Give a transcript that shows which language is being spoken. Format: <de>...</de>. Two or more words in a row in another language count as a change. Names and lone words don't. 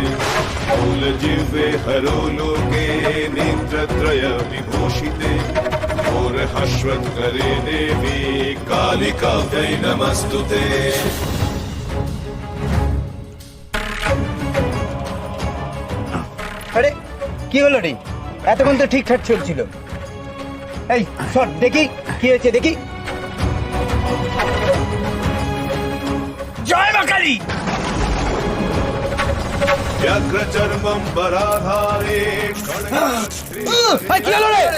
<sa>मूलजिह्वे हरोलोके नेत्रत्रय विभूषिते घोरहश्वत्करे देवी कालिकाभ्यै नमस्तुते।</sa> <bn>আরে কি হলো রে? এতক্ষণ তো ঠিকঠাক চলছিল। এই শট দেখি কি হয়েছে, দেখি। জয় মা কালী।</bn> <sa>व्याघ्र चर्मं बराधारे</sa> <bn>কি হলো রে?</bn>